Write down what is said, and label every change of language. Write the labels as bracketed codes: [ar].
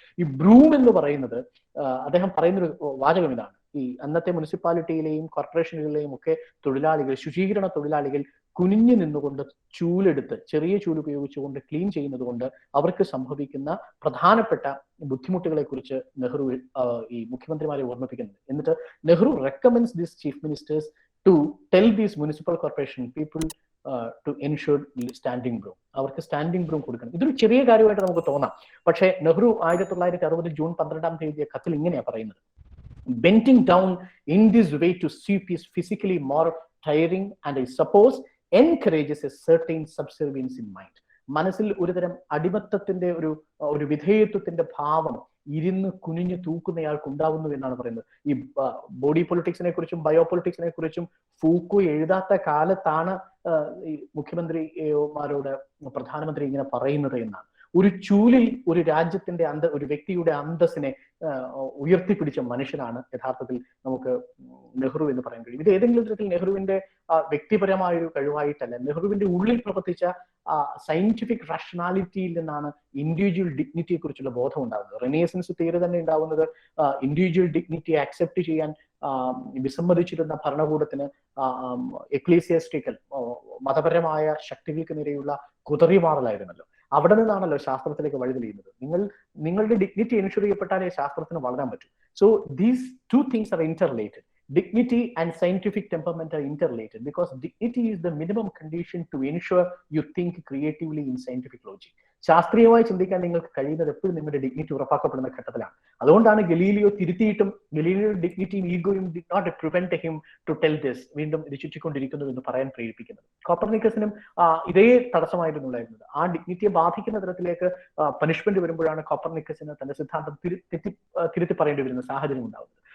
[ml] ഈ ബ്രൂം എന്ന് പറയുന്നത് അദ്ദേഹം പറയുന്നൊരു വാചകം ഇതാണ്: ഈ അന്നത്തെ മുനിസിപ്പാലിറ്റിയിലെയും കോർപ്പറേഷനുകളിലെയും ഒക്കെ തൊഴിലാളികൾ, ശുചീകരണ തൊഴിലാളികൾ കുനിഞ്ഞു നിന്നുകൊണ്ട് ചൂലെടുത്ത്, ചെറിയ ചൂല് ഉപയോഗിച്ചുകൊണ്ട് ക്ലീൻ ചെയ്യുന്നത് കൊണ്ട് അവർക്ക് സംഭവിക്കുന്ന പ്രധാനപ്പെട്ട ബുദ്ധിമുട്ടുകളെ കുറിച്ച് നെഹ്റു ഈ മുഖ്യമന്ത്രിമാരെ ഓർമ്മിപ്പിക്കുന്നുണ്ട്. [en] എന്നിട്ട് Nehru recommends these chief ministers to tell these municipal corporation people to ensure standing broom. [ml] അവർക്ക് സ്റ്റാൻഡിംഗ് ബ്രൂം കൊടുക്കണം. ഇതൊരു ചെറിയ കാര്യമായിട്ട് നമുക്ക് തോന്നാം. പക്ഷേ നെഹ്റു 1960 ജൂൺ 12 എഴുതിയ കത്തിൽ ഇങ്ങനെയാ പറയുന്നത്: [en] bending down in this way to sweep is physically more tiring and I suppose encourages a certain subservience in mind. [ml] മനസ്സിൽ ഒരുതരം അടിമത്തത്തിന്റെ ഒരു വിധേയത്വത്തിന്റെ ഭാവം ഇരുന്ന് കുനിഞ്ഞു തൂക്കുന്നയാൾക്ക് ഉണ്ടാവുന്നു എന്നാണ് പറയുന്നത്. ഈ ബോഡി പൊളിറ്റിക്സിനെ കുറിച്ചും ബയോ പൊളിറ്റിക്സിനെ കുറിച്ചും ഫൂക്കോ എഴുതാത്ത കാലത്താണ് ഈ മുഖ്യമന്ത്രിമാരോട് പ്രധാനമന്ത്രി ഇങ്ങനെ പറയുന്നത് എന്നാണ്. ഒരു ചൂലിൽ ഒരു രാജ്യത്തിന്റെ ഒരു വ്യക്തിയുടെ അന്തസ്സിനെ ഉയർത്തിപ്പിടിച്ച മനുഷ്യനാണ് യഥാർത്ഥത്തിൽ നമുക്ക് നെഹ്റു എന്ന് പറയാൻ കഴിയും. ഇത് ഏതെങ്കിലും തരത്തിൽ നെഹ്റുവിന്റെ വ്യക്തിപരമായ ഒരു കഴിവായിട്ടല്ല, നെഹ്റുവിന്റെ ഉള്ളിൽ പ്രവർത്തിച്ച സയന്റിഫിക് റാഷണാലിറ്റിയിൽ നിന്നാണ് ഇൻഡിവിജ്വൽ ഡിഗ്നിറ്റിയെ കുറിച്ചുള്ള ബോധം ഉണ്ടാകുന്നത്. റെനേസൻസ് തിയറി തന്നെ ഉണ്ടാവുന്നത് ഇൻഡിവിജ്വൽ ഡിഗ്നിറ്റിയെ അക്സെപ്റ്റ് ചെയ്യാൻ വിസമ്മതിച്ചിരുന്ന ഭരണകൂടത്തിന് എക്ലീസിയാസ്റ്റിക്കൽ മതപരമായ ശക്തികൾക്ക് നേരെയുള്ള കുതറിമാറലായിരുന്നല്ലോ. അവിടെ നിന്നാണല്ലോ ശാസ്ത്രത്തിലേക്ക് വഴിതെളിയുന്നത്. നിങ്ങളുടെ ഡിഗ്നിറ്റി എൻഷുർ ചെയ്യപ്പെട്ടാലേ ശാസ്ത്രത്തിന് വളരാൻ പറ്റും. [en] So these two things are interrelated. Dignity and scientific temperament are interrelated because dignity is the minimum condition to ensure you think creatively in scientific logic. [ml] ശാസ്ത്രീയമായി ചിന്തിക്കാൻ നിങ്ങൾക്ക് കഴിയുന്നത് എപ്പോഴും നിങ്ങളുടെ ഡിഗ്നിറ്റി ഉറപ്പാക്കപ്പെടുന്ന ഘട്ടത്തിലാണ്. അതുകൊണ്ടാണ് Galileo തിരുത്തിയിട്ടും Galileo ഡിഗ്നിറ്റിയും ഈഗോയും [en] did not prevent him to tell this, [ml] വീണ്ടും ഇത് ചുറ്റിക്കൊണ്ടിരിക്കുന്നു എന്ന് പറയാൻ പ്രേരിപ്പിക്കുന്നത്. കോപ്പർനിക്കസിനും ഇതേ തടസ്സമായിരുന്നുണ്ടായിരുന്നത്. ആ ഡിഗ്നിറ്റിയെ ബാധിക്കുന്ന തരത്തിലേക്ക് പനിഷ്മെന്റ് വരുമ്പോഴാണ് കോപ്പർനിക്കസിന് തന്റെ സിദ്ധാന്തം തിരുത്തി പറയേണ്ടി വരുന്ന സാഹചര്യം ഉണ്ടാകുന്നത്.